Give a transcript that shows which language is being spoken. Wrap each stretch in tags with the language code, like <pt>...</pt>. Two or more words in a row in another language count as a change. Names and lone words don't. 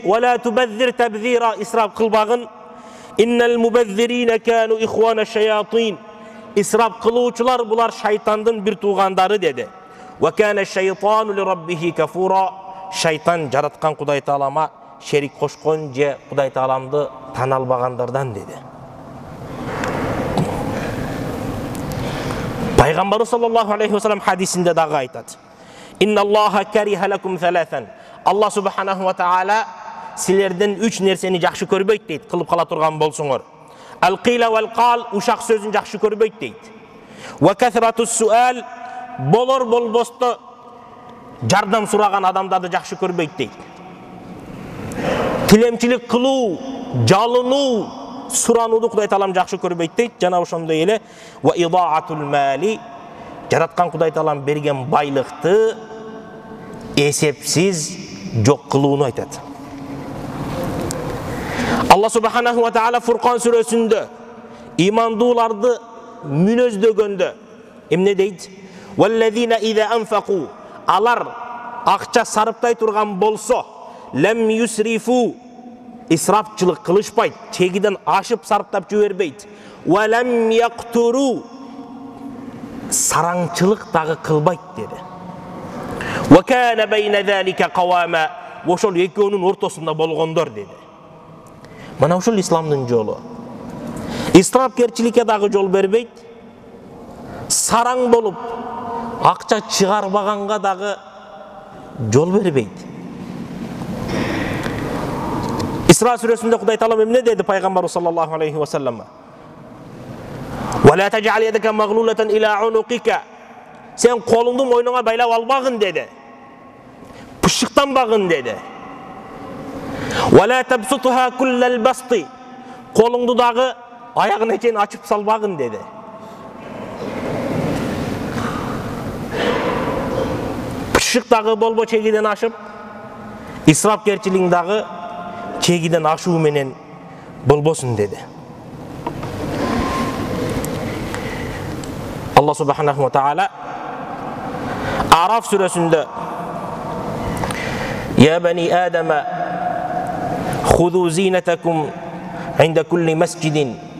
<ar>ولا تبذر تبذيرا,</ar> <ky>исрап кылбагын.</ky> <ar>إن المبذرين كانوا إخوان الشياطين.</ar> <ky>Исрап кылуучулар булар шайтандын бир туугандары деди.</ky> <ar>وكان الشيطان لربه كفورا.</ar> <ky>Шайтан жараткан Кудай Таалама шерик кошкон же Кудай Тааламды тана албагандардан деди. Пайгамбар</ky> <ar>صلى الله عليه وسلم</ar> <ky>хадисинде дагы айтат.</ky> <ar>إن الله كره لكم ثلاثا.</ar> <ky>Аллах</ky> <ar>سبحانه وتعالى</ar> <ky>силерден 3 нерсени жакшы көрбөйт дейт, кылып кала турган болсоңор.</ky> <ar>قيل وقال,</ar> <ky>ушак сөзүн жакшы көрбөйт дейт.</ky> <ar>وكثرة السؤال,</ar> <ky>болор болбосто жардам сураган адамдарды жакшы көрбөйт дейт. Тилемчилик кылуу, жалынуу, суранууду Кудай Таалам жакшы көрбөйт дейт. Жана ошондой эле</ky> <ar>وإضاعة المال,</ar> <ky>жараткан Кудай Таалам берген байлыкты эсепсиз жок кылууну айтат.</ky> <ar>الله سبحانه وتعالى</ar> <ky>Furqan сүрөсүндө имандууларды мүнөздөгөндө эмне дейт?</ky> <ar>والذين إذا أنفقوا,</ar> <ky>алар акча сарыптай турган болсо,</ky> <ar>لم يسرفوا,</ar> <ky>исрапчылык кылышпайт, чегиден ашып сарыптап жибербейт.</ky> <ar>ولم يقتروا,</ar> <ky>сараңчылык дагы кылбайт деди.</ky> <ar>وكان بين ذلك قواما,</ar> <ky>ошол экөөнүн ортосунда болгондор деди. Мана ушул исламдын жолу. Исрапкерчиликке дагы жол бербейт. Сараң болуп, акча чыгарбаганга дагы жол бербейт. Исра сүрөсүндө Кудай Таалам эмне деди пайгамбар</ky> <ar>صلى الله عليه وسلم? ولا تجعل يدك مغلولة إلى عنقك.</ar> <ky>Сен колуңду мойнуңа байлап албагын деди. Пышыктанбагын деди.</ky> <ar>ولا تبسطها كل البسط,</ar> <ky>колуңду дагы аягына чейин ачып салбагын деди. Пышык дагы болбо чегиден ашып, исрапкерчилик дагы чегиден ашуу менен болбосун деди.</ky> <ar>الله سبحانه وتعالى Araf сүрөсүндө يا بني آدم خذوا زينتكم عند كل مسجد.</ar>